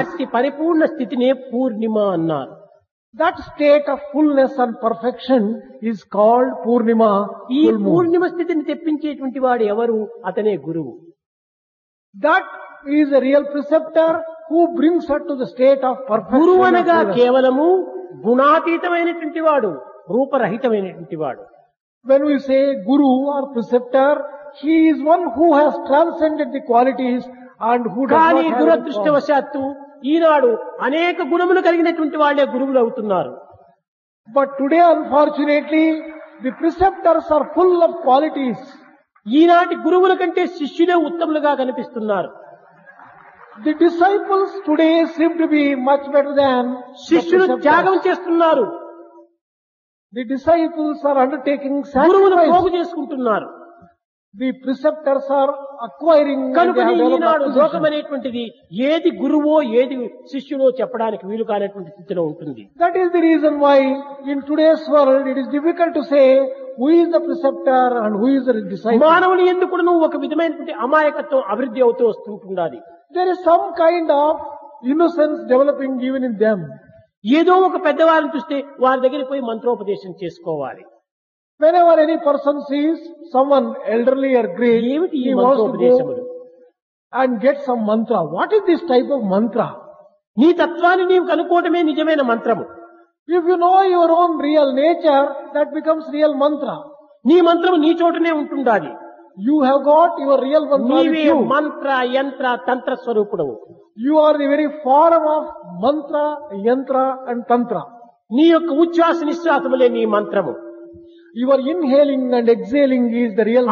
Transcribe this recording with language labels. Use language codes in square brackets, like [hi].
[te] అట్టి పరిపూర్ణ స్థితినే పూర్ణిమ అన్నారు. [en] That state of fullness and perfection is called Purnima. [te] ఈ [en] full moon. [te] పూర్ణిమ స్థితిని తెప్పించేటువంటి వాడు ఎవరు? అతనే గురువు. [en] That is a real preceptor who brings her to the state of perfection. [te] గురువు [en] and [te] అనగా [en] fullness. [te] కేవలము గుణాతీతమైనటువంటి వాడు, రూపరహితమైనటువంటి వాడు. [en] When we say Guru or preceptor, he is one who has transcended the qualities and who does [te] కానీ [en] not have any form. [te] దురదృష్టవశాత్తు ఈనాడు అనేక గుణములు కలిగినటువంటి వాళ్ళే గురువులు అవుతున్నారు. [en] But today, unfortunately, the preceptors are full of qualities. [te] ఈనాటి గురువుల కంటే శిష్యులే ఉత్తములుగా కనిపిస్తున్నారు. [en] The disciples today seem to be much better than the [te] శిష్యులు త్యాగం [en] preceptors. [te] చేస్తున్నారు, [en] The disciples are undertaking [te] గురువులు పోగు [en] sacrifice. [te] చేసుకుంటున్నారు. [en] The preceptors are acquiring and they [te] కనుకని [en] have developed [te] ఈనాడు [en] position. [te] లోకం అనేటువంటిది ఏది గురువో ఏది శిష్యులో చెప్పడానికి వీలు కానటువంటి స్థితిలో ఉంటుంది. [en] That is the reason why in today's world it is difficult to say who is the preceptor and who is the disciple. [te] మానవుని ఎందుకు ఒక విధమైనటువంటి అమాయకత్వం అభివృద్ధి అవుతూ వస్తుంటున్నది. [en] There is some kind of innocence developing even in them. [te] ఏదో ఒక పెద్దవారిని చూస్తే వారి దగ్గరికి పోయి మంత్రోపదేశం చేసుకోవాలి. [en] Whenever any person sees someone elderly or great, [te] ఏమిటి ఈ [en] he wants to [te] మంత్రోపదేశములు? [en] go and get some mantra. What is this type of mantra? [te] నీ తత్వాన్ని నీవు కనుక్కోవటమే నిజమైన మంత్రము. [en] If you know your own real nature, that becomes real mantra. [te] నీ మంత్రము నీ చోటనే ఉంటుండాలి. [en] You have got your real mantra with [te] నీవే [en] you. [te] మంత్ర యంత్ర తంత్ర స్వరూపుడవు. [en] You are the very form of mantra, yantra and tantra. [te] నీ యొక్క ఉచ్ఛ్వాస నిశ్వాసములే నీ మంత్రము. [en] Your inhaling and exhaling is the real